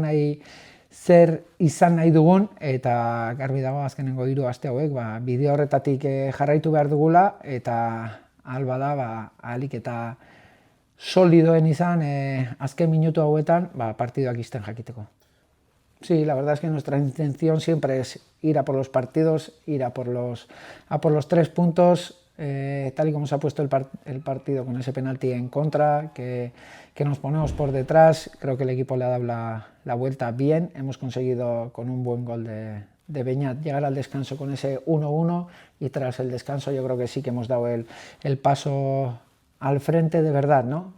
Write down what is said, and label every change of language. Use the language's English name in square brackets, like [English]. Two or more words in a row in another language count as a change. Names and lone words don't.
[Basque] zer izan nahi dugun, eta garbi dago azkenengo 3 aste hauek, bideo horretatik jarraitu behar dugula, eta ahal bada, ahalik eta solidoen izan azken minutu hauetan, partiduak izten jakiteko. [Spanish] Sí, la verdad es que nuestra intención siempre es ir a por los partidos, ir a por los 3 puntos, tal y como se ha puesto el partido con ese penalti en contra, que nos ponemos por detrás. Creo que el equipo le ha dado la vuelta bien. Hemos conseguido con un buen gol de Beñat llegar al descanso con ese 1-1, y tras el descanso yo creo que sí que hemos dado el paso al frente de verdad, ¿no?